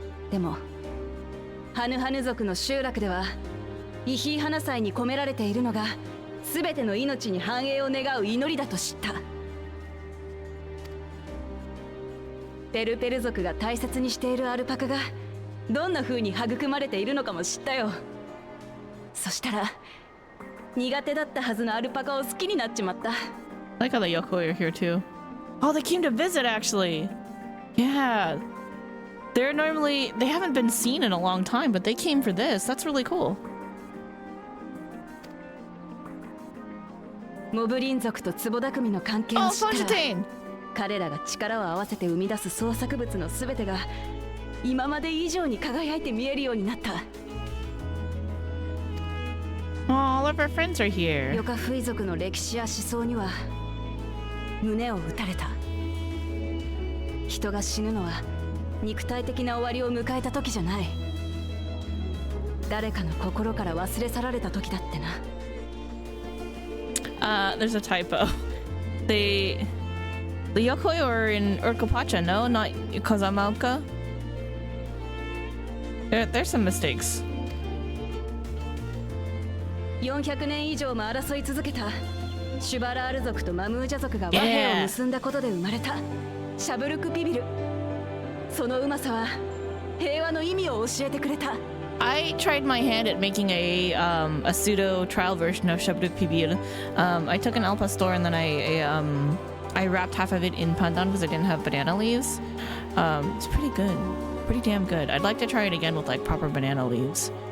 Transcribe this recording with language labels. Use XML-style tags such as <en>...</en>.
<ja>でもハヌハヌ族の集落ではイヒーハナ祭に込められているのが全ての命に繁栄を願う祈りだと知った。ペルペル族が大切にしているアルパカがどんな風に育まれているのかも知ったよ。そしたら苦手だったはずのアルパカを好きになっちまった。</ja> <en>I like how the Yokoi are here too. Oh, they came to visit actually. Yeah. They're normally... They haven't been seen in a long time, but they came for this. That's really cool.</en> <ja>モブリン族とツボダクミの関係を</ja> <en>Oh,</en> <ja>知ったら</ja> <en>Fontaine!</en> <ja>彼らが力を合わせて生み出す創作物の全てが今まで以上に輝いて見えるようになった。</ja> <en>Oh, all of our friends are here.</en> <ja>ヨカフイ族の歴史や思想には胸を打たれた。人が死ぬのは肉体的な終わりを迎えた時じゃない。誰かの心から忘れ去られた時だってな。</ja> <en>There's a typo. They The Yokoi or in Urkopacha? No, not Kozamaoka. There's some mistakes.</en> <ja>400年以上も争い続けたシュバラール族とマムージャ族が和平を結んだことで生まれたシャブルクピビル。そのうまさは平和の意味を教えてくれた。</ja> <en>I tried my hand at making a pseudo trial version of Shabruk Pibil. I took an al pastor and then I wrapped half of it in pandan because I didn't have banana leaves. It's pretty good, pretty damn good. I'd like to try it again with like proper banana leaves.</en>